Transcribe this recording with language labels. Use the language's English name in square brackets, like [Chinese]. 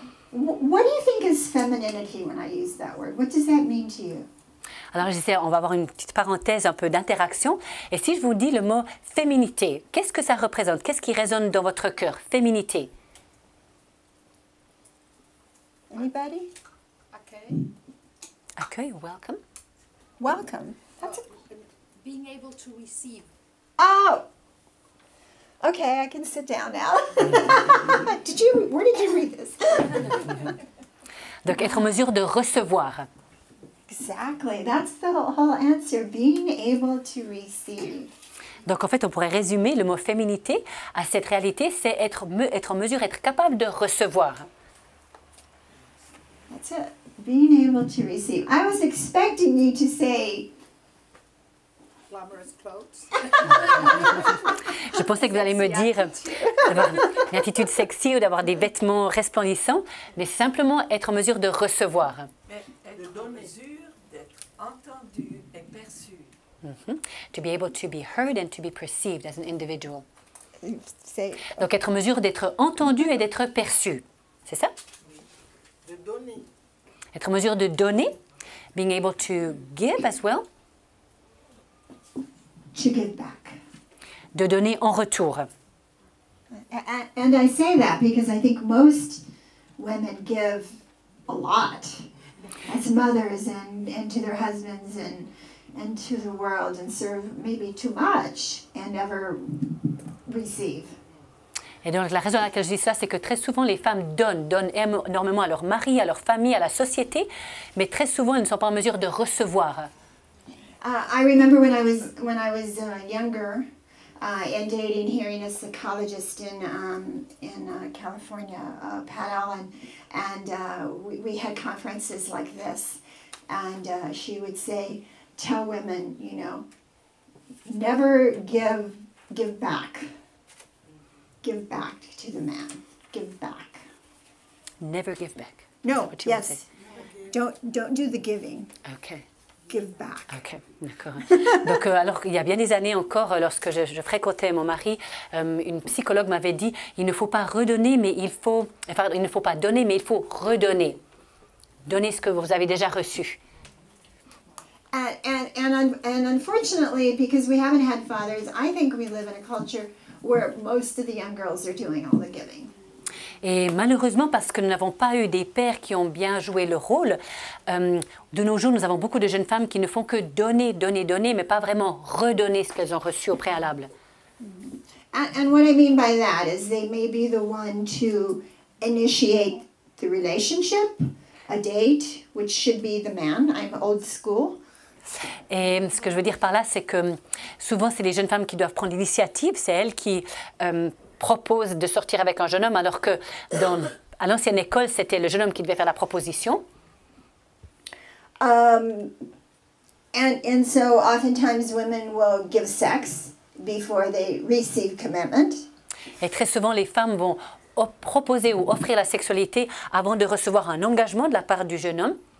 [English] What do you think is femininity when I use that word? What does that mean to you? [French] Alors, on va avoir une petite parenthèse, un peu d'interaction. Et si je vous dis le mot féminité, qu'est-ce que ça représente? Qu'est-ce qui résonne dans votre cœur? Féminité. [English] Anybody? [French] Accueil. Accueil, welcome. [English] Welcome. Being able to receive. Oh! Okay, I can sit down now. Where did you read this? [French] Donc, être en mesure de recevoir. [English] Exactly. That's the whole answer. Being able to receive. [French] Donc, en fait, on pourrait résumer le mot féminité à cette réalité, c'est être en mesure, être capable de recevoir. [English] That's it. Being able to receive. I was expecting you to say... Glamorous clothes. [French] Je pensais que vous allez me dire d'avoir une attitude sexy ou d'avoir des vêtements resplendissants, mais simplement être en mesure de recevoir. Mais être en mesure d'être entendu et perçu. [English] To be able to be heard and to be perceived as an individual. Say, [French] Donc être en mesure d'être entendu et d'être perçu. C'est ça? Oui. De donner. Être en mesure de donner. [English] Being able to give as well. to give back. [French] De donner en retour. [English] And I say that because I think most women give a lot as mothers and to their husbands and to the world and serve maybe too much and never receive. [French] Et donc la raison à laquelle je dis ça, c'est que très souvent les femmes donnent énormément à leur mari, à leur famille, à la société, mais très souvent elles ne sont pas en mesure de recevoir. [English] I remember when I was younger and dating, hearing a psychologist in California, Pat Allen, and we had conferences like this, and she would say, "Tell women, you know, never give back. Give back to the man. Give back. Never give back. No, What you would yes. Don't do the giving. Okay. Give back." [French] Ok, d'accord. Donc, alors, il y a bien des années encore, lorsque je fréquentais mon mari, une psychologue m'avait dit, il ne faut pas redonner, mais il ne faut pas donner, mais il faut redonner. Donnez ce que vous avez déjà reçu. [English] And unfortunately, because we haven't had fathers, I think we live in a culture where most of the young girls are doing all the giving. [French] Et malheureusement, parce que nous n'avons pas eu des pères qui ont bien joué le rôle, de nos jours, nous avons beaucoup de jeunes femmes qui ne font que donner, donner, donner, mais pas vraiment redonner ce qu'elles ont reçu au préalable. [English] And what I mean by that is they may be the one to initiate the relationship, a date, which should be the man. I'm old school. [French] Et ce que je veux dire par là, c'est que souvent, c'est les jeunes femmes qui doivent prendre l'initiative, c'est elles qui propose de sortir avec un jeune homme, alors que à l'ancienne école, c'était le jeune homme qui devait faire la proposition. [English] And so oftentimes women will give sex before they receive commitment. [French] Et très souvent, les femmes vont proposer ou offrir la sexualité avant de recevoir un engagement de la part du jeune homme.